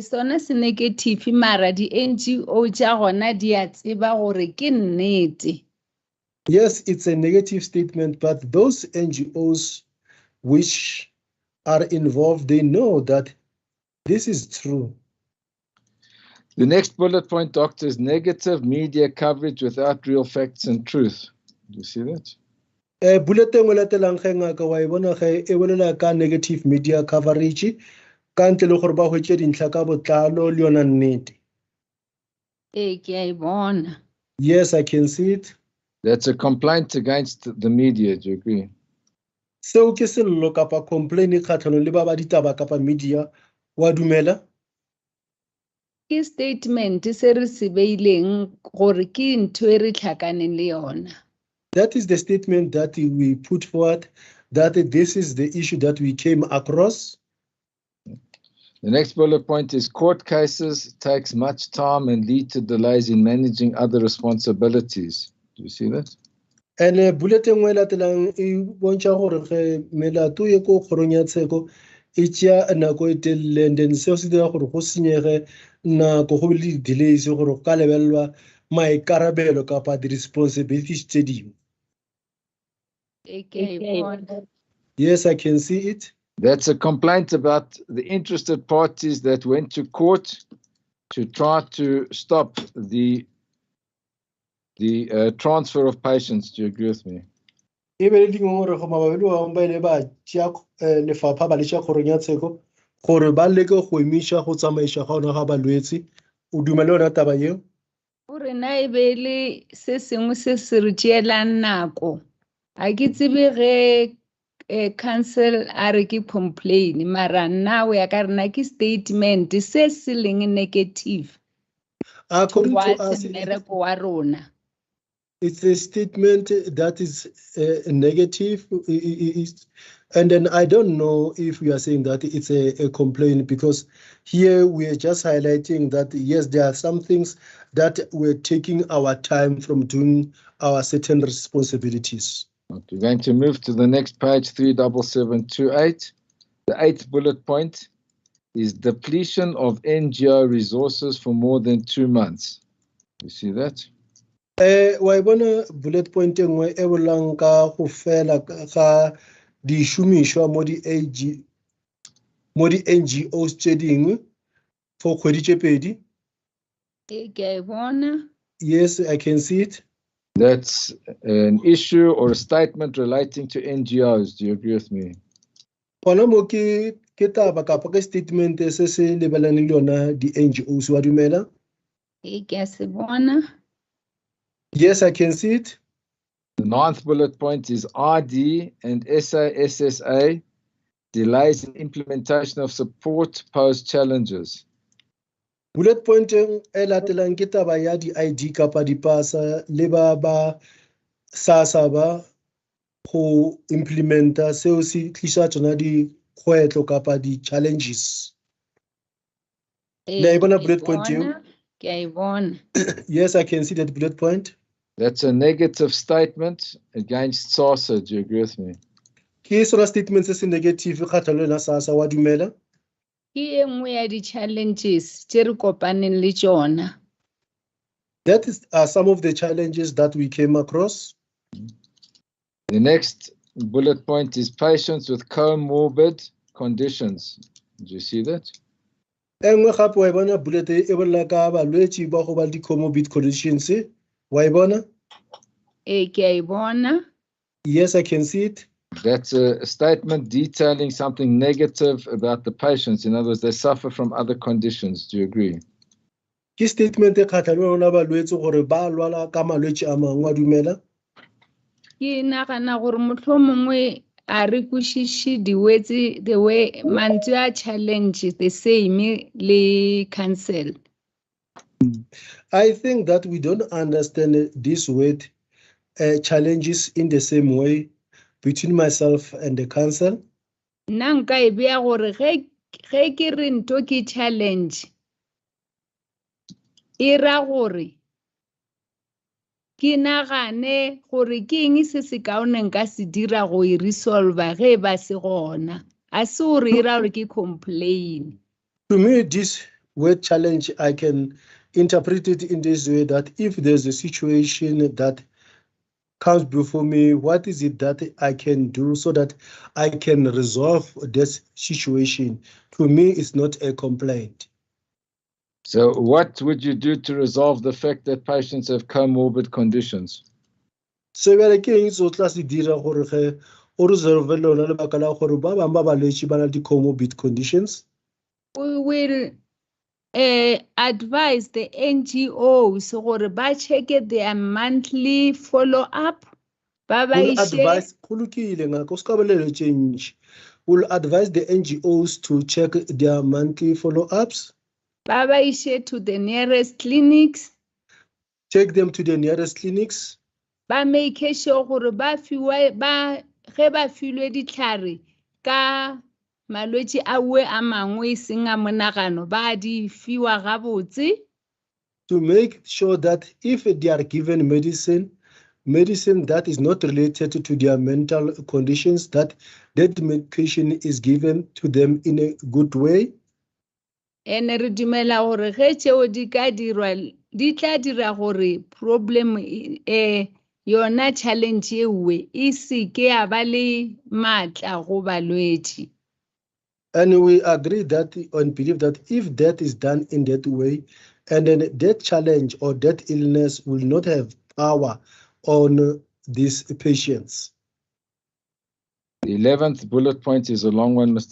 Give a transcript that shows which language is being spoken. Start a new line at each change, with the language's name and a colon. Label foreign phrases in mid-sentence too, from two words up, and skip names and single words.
Northern Sotho: Sona se negative mara di NGO tsa gona di a tseba gore ke nnete.
English: Yes, it's a negative statement, but those NGOs which are involved, they know that this is true. The next bullet point, Doctor, is negative media coverage without real facts and truth. Do you see that?
Northern Sotho: Bullet e latelang ge ngaka wa e bona ge e bolela ka
English: negative media coverage
Northern Sotho: ka ntle le gore ba hwetse dintlha ka botlalo le yona nnete. Ke a bona.
English: Yes, I can see it. That's a complaint against the media. Do you agree?
Northern Sotho: Seo ke sello kapa complain kgatlhanong le ba ba ditaba kapa media wa dumela? Ke statement se re se beileng gore ke ntho e re tlhakaneng le yona.
English: That is the statement that we put forward, that this is the issue that we came across. The next bullet point is court cases takes much time and lead to delays in managing other responsibilities. Do you see that?
Northern Sotho: And bullet e nngwe latelang e bontsha gore ge melato e ko kgorong ya tsheko e tšea nako e telele
English: and then
Northern Sotho: seo se dira gore go senyege nako go le delays gore go ka lebelelwa maikarabelo kapa di-responsibilities tse dingwe.
English: Yes, I can see it. That's a complaint about the interested parties that went to court to try to stop the transfer of patients. Do you agree with me?
Northern Sotho: E be le dingwe gore go mabapi le ba ile ba tšea lefapha ba le tšea kgorong ya tsheko gore ba leke go emiša go tsamaiša ga ona ga balwetse. O dumela yona taba eo? Gore na e be le se sengwe se se re tšeelang nako. A ke tsebe ge council a re ke complain mara now ya ka rena ke statement se se leng negative
English: According to towards us,
Northern Sotho: mmereko wa rona.
English: it's a statement that is negative, and then I don't know if we are saying that it's a complaint, because here we are just highlighting that yes, there are some things that we're taking our time from doing our certain responsibilities. Okay, we're going to move to the next page, 37728. The 8th bullet point is depletion of NGO resources for more than 2 months. You see that?
Northern Sotho: Wa bona
English: bullet point
Northern Sotho: e nngwe e bolang ka go fela ga di shumishwa mo di NGOs tse dingwe for kgwedi tse pedi. Ke bona.
English: Yes, I can see it. That's an issue or a statement relating to NGOs. Do you agree with me?
Northern Sotho: Gona mo ke taba kapa ke statement se se lebelaneng le yona di NGOs wa dumela? Ke se bona.
English: Yes, I can see it. The 9th bullet point is RD and SASSA delays in implementation of support pose challenges. Bullet point
Northern Sotho: e latelang ke taba ya di ID kapa di pasa le ba SASSA ba go implementa seo se tlisa tsona di kgwetlho kapa di challenges. Le a bona
English: bullet point
Northern Sotho: eo? Ke a bona.
English: Yes, I can see that bullet point. That's a negative statement against SASSA. Do you agree with me?
Northern Sotho: Ke sona statement se se negative kgatlhanong le SASSA wa dumela? Ke nngwe ya di challenges tse re kopaneng le tsona.
English: That is some of the challenges that we came across. The next bullet point is patients with comorbid conditions. Do you see that?
Northern Sotho: Engwe gape wa bona bullet e bolla ka balwetsi ba go ba di
English: comorbid conditions.
Northern Sotho: Wa bona? Ke a bona.
English: Yes, I can see it. That's a statement detailing something negative about the patients. In other words, they suffer from other conditions. Do you agree?
Northern Sotho: Ke statement e kgatlhanong le balwetsi gore ba lwala ka malwetsi a mangwe wa dumela? Ke nagana gore mohlomongwe a re kwešiše
English: the way
Northern Sotho: mantswe a
English: challenge the same
Northern Sotho: le council.
English: I think that we don't understand this word challenges in the same way between myself and the council.
Northern Sotho: Nna nka e bea gore ge ke re nto ke challenge e ra gore ke nagane gore ke eng se se kaone nka se dira go e resolve ge ba se gona a se gore e ra gore ke complain.
English: To me, this word challenge, I can interpret it in this way, that if there's a situation that comes before me, what is it that I can do so that I can resolve this situation? To me, it's not a complaint. So what would you do to resolve the fact that patients have comorbid conditions?
Northern Sotho: So we ke eng so tla se dira gore ge o resolve lona lebaka la gore ba bang ba balwetsi ba na di
English: comorbid conditions? We will advise the NGOs
Northern Sotho: gore ba
English: check their monthly follow-up. We'll advise We'll advise the NGOs to check their monthly follow-ups.
Northern Sotho: Ba ishe
English: to the nearest clinics. Take them to the nearest clinics.
Northern Sotho: Ba
English: make sure
Northern Sotho: gore ba fiwe ba ge ba filwe ditlhare ka malwetsi a we a mangwe seng a monagano ba di fiwa gabotse.
English: To make sure that if they are given medicine that is not related to their mental conditions, that medication is given to them in a good way.
Northern Sotho: And re dumela gore ge tšeo di ka dirwa di tla dira gore problem yona challenge ewe e se ke ya ba le maatla go balwetsi.
English: And we agree that and believe that if that is done in that way, and then that challenge or that illness will not have power on these patients. The 11th bullet point is a long one, Mr.